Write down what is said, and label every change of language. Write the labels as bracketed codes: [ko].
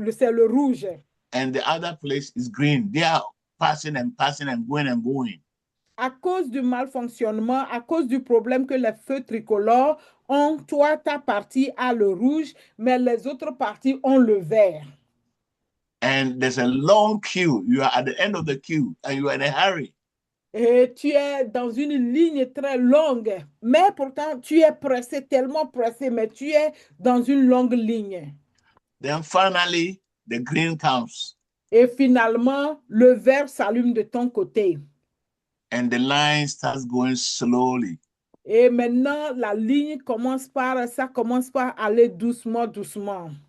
[fr] C'est le rouge. [en] And the other place is green. They are passing and passing and going and going. [fr] À cause du malfonctionnement, à cause du problème que les feux tricolores ont, toi, ta partie a le rouge, mais les autres parties ont le vert. [en] And there's a long queue. You are at the end of the queue and you are in a hurry. [fr] Et tu es dans une ligne très longue, mais pourtant tu es pressé, tellement pressé, mais tu es dans une longue ligne. [en] Then finally, the green comes. [fr] Et finalement, le vert s'allume de ton côté. [en] And the line starts going slowly. [fr] Et maintenant, la ligne commence par aller doucement, doucement.